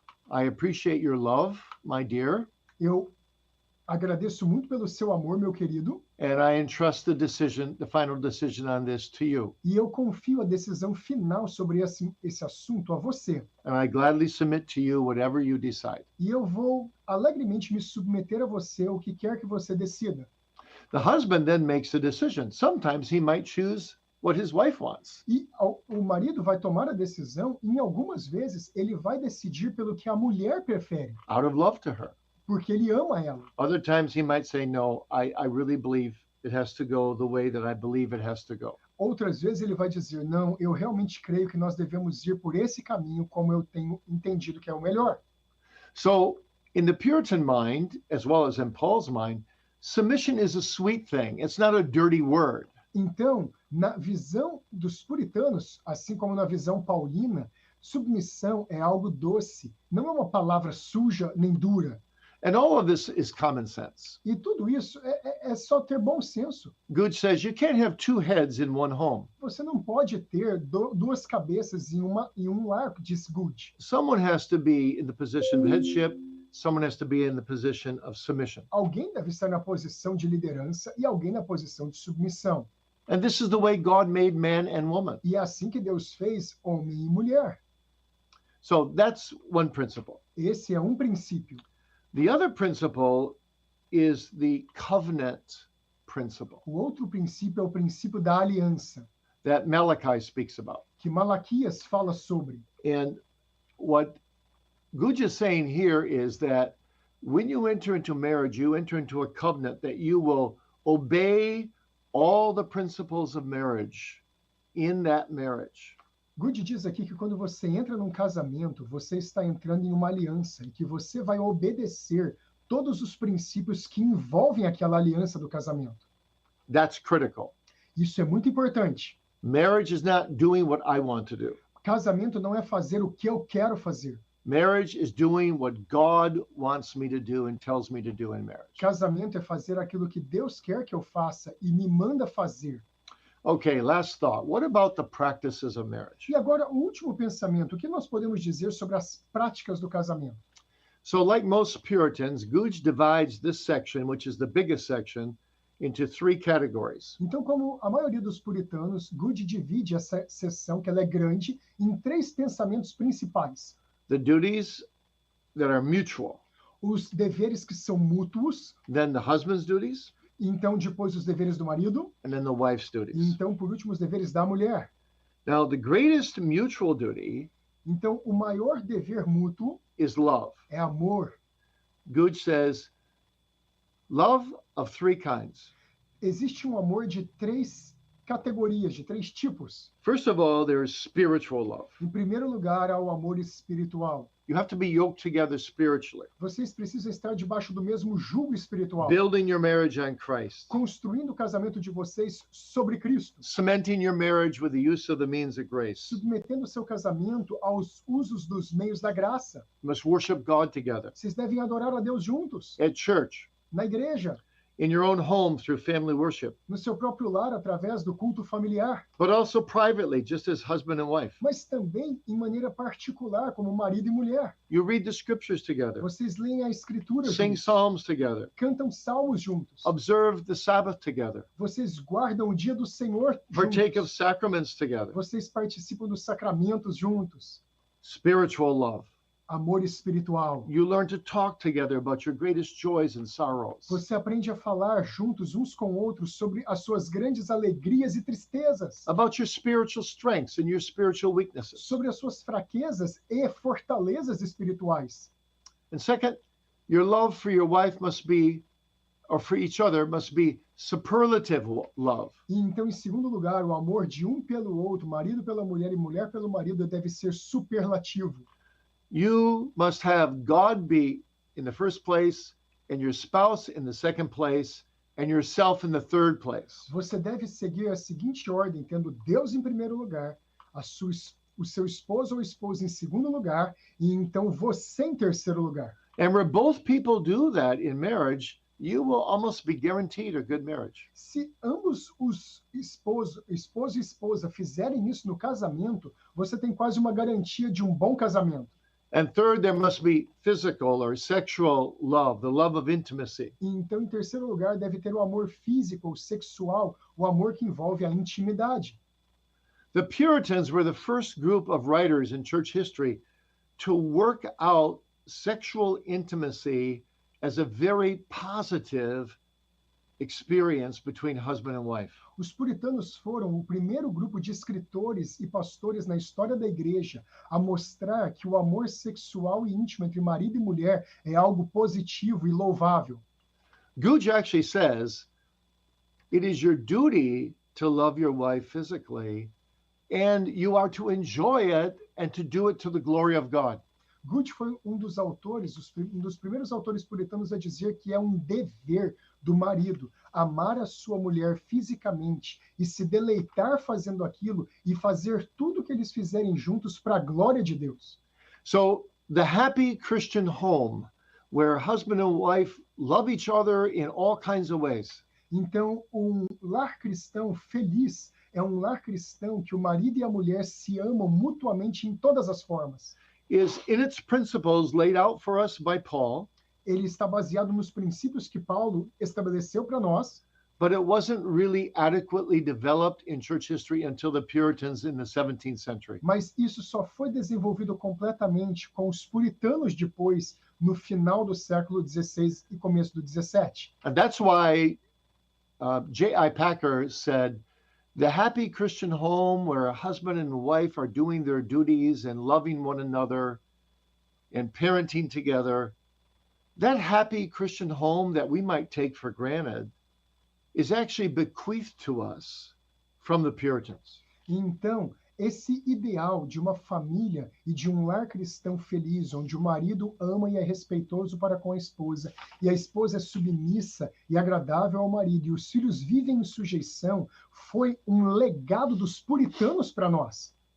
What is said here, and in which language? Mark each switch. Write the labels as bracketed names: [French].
[English] I appreciate your love, my dear, [Portuguese] eu agradeço muito pelo seu amor, meu querido, [English] and I entrust the final decision on this to you. [Portuguese] e eu confio a decisão final sobre esse assunto a você. [English] And I gladly submit to you whatever you decide. [Portuguese] E eu vou alegremente me submeter a você, o que quer que você decida. [English] The husband then makes a decision. Sometimes he might choose what his wife wants. [Portuguese] E o marido vai tomar a decisão, e em algumas vezes ele vai decidir pelo que a mulher prefere, [English] Out of love to her. [Portuguese] porque ele ama ela. [English] Other times he might say, no, I really believe it has to go the way that I believe it has to go. [Portuguese] Outras vezes ele vai dizer: não, eu realmente creio que nós devemos ir por esse caminho como eu tenho entendido que é o melhor. [English] So in the Puritan mind, as well as in Paul's mind, submission is a sweet thing. It's not a dirty word. [Portuguese] Então, na visão dos puritanos, assim como na visão paulina, submissão é algo doce, não é uma palavra suja nem dura. [English] And all of this is common sense. [Portuguese] E tudo isso é só ter bom senso. [English] Good says you can't have two heads in one home. [Portuguese] Você não pode ter duas cabeças em um lar, diz Good. [English] Someone has to be in the position of headship. Someone has to be in the position of submission. [Portuguese] Alguém deve estar na posição de liderança e alguém na posição de submissão. [English] And this is the way God made man and woman. [Portuguese] E é assim que Deus fez homem e mulher. [English] So that's one principle. [Portuguese] Esse é um princípio. [English] The other principle is the covenant principle [Portuguese] O outro princípio é o princípio da aliança, [English] that Malachi speaks about. [Portuguese] que Malaquias fala sobre. [English] And what Guj is saying here is that when you enter into marriage, you enter into a covenant that you will obey all the principles of marriage in that marriage. [Portuguese] Good diz aqui que quando você entra num casamento, você está entrando em uma aliança e que você vai obedecer todos os princípios que envolvem aquela aliança do casamento. [English] That's critical. [Portuguese] Isso é muito importante. [English] Marriage is not doing what I want to do. [Portuguese] Casamento não é fazer o que eu quero fazer. [English] Marriage is doing what God wants me to do and tells me to do in marriage. [Portuguese] Casamento é fazer aquilo que Deus quer que eu faça e me manda fazer. [English] Okay, last thought. What about the practices of marriage? [Portuguese] E agora, o último pensamento, o que nós podemos dizer sobre as práticas do casamento? [English] So, like most Puritans, Guj divides this section, which is the biggest section, into three categories. [Portuguese] Então, como a maioria dos puritanos, Good divide essa seção, que ela é grande, em três pensamentos principais. [English] The duties that are mutual, [Portuguese] Os deveres que são mútuos, [English] then the husband's duties, [Portuguese] então depois os deveres do marido, [English] and then the wife's [Portuguese] e [English] duties. [Portuguese] então, por último, os deveres da mulher. [English] Now, the greatest mutual duty [Portuguese] Então, o maior dever mútuo [English] is love. [Portuguese] é amor. [English] Guj says, love of three kinds. [Portuguese] Existe um amor de três categorias, de três tipos. [English] First of all, there is spiritual love. [Portuguese] Em primeiro lugar, há o amor espiritual. [English] You have to be yoked together spiritually, [Portuguese] Vocês precisam estar debaixo do mesmo jugo espiritual, [English] building your marriage on Christ, [Portuguese] construindo o casamento de vocês sobre Cristo, [English] cementing your marriage with the use of the means of grace. [Portuguese] submetendo o seu casamento aos usos dos meios da graça. [English] You must worship God together [Portuguese] Vocês devem adorar a Deus juntos, [English] at church, [Portuguese] na igreja, [English] in your own home through family worship, [Portuguese] no seu próprio lar, através do culto familiar, [English] but also privately, just as husband and wife. [Portuguese] mas também em maneira particular, como marido e mulher. [English] You read the scriptures together, [Portuguese] Vocês leem a Escritura [English] sing [Portuguese] juntos, [English] psalms together, [Portuguese] cantam salmos juntos, [English] observe the Sabbath together, [Portuguese] vocês guardam o dia do Senhor [English] partake of [Portuguese] juntos, [English] sacraments together. [Portuguese] vocês participam dos sacramentos juntos. [English] Spiritual love. [Portuguese] Amor espiritual. [English] You learn to talk together about your greatest joys and sorrows, [Portuguese] Você aprende a falar juntos uns com outros sobre as suas grandes alegrias e tristezas, [English] about your spiritual strengths and your spiritual weaknesses. [Portuguese] sobre as suas fraquezas e fortalezas espirituais. [English] And second, your love for your wife must be, or for each other, must be superlative love. [Portuguese] E então, em segundo lugar, o amor de um pelo outro, marido pela mulher e mulher pelo marido, deve ser superlativo. [English] You must have God be in the first place, and your spouse in the second place, and yourself in the third place. [Portuguese] Você deve seguir a seguinte ordem, tendo Deus em primeiro lugar, o seu esposo ou esposa em segundo lugar, e então você em terceiro lugar. [English] And where both people do that in marriage, you will almost be guaranteed a good marriage. [Portuguese] Se ambos os esposo e esposa fizerem isso no casamento, você tem quase uma garantia de um bom casamento. [English] And third, there must be physical or sexual love, the love of intimacy. [Portuguese] E então, em terceiro lugar, deve ter o amor físico ou sexual, o amor que envolve a intimidade. [English] The Puritans were the first group of writers in church history to work out sexual intimacy as a very positive experience between husband and wife. [Portuguese] Os puritanos foram o primeiro grupo de escritores e pastores na história da igreja a mostrar que o amor sexual e íntimo entre marido e mulher é algo positivo e louvável. [English] Guj actually says, it is your duty to love your wife physically, and you are to enjoy it and to do it to the glory of God. [Portuguese] Guth foi um dos primeiros autores puritanos a dizer que é um dever do marido amar a sua mulher fisicamente e se deleitar fazendo aquilo e fazer tudo que eles fizerem juntos para a glória de Deus. [English] So the happy Christian home where husband and wife love each other in all kinds of ways. [Portuguese] Então, um lar cristão feliz é um lar cristão que o marido e a mulher se amam mutuamente em todas as formas. [English] Is in its principles laid out for us by Paul. [Portuguese] Ele está baseado nos princípios que Paulo estabeleceu para nós, [English] but it wasn't really adequately developed in church history until the Puritans in the 17th century. [Portuguese] Mas isso só foi desenvolvido completamente com os puritanos depois, no final do século XVI e começo do XVII. [English] And that's why J.I. Packer said, the happy Christian home where a husband and wife are doing their duties and loving one another and parenting together, that happy Christian home that we might take for granted is actually bequeathed to us from the Puritans. [Portuguese] Então, esse ideal de uma família e de um lar cristão feliz, onde o marido ama e é respeitoso para com a esposa, e a esposa é submissa e agradável ao marido, e os filhos vivem em sujeição, foi um legado dos puritanos para nós.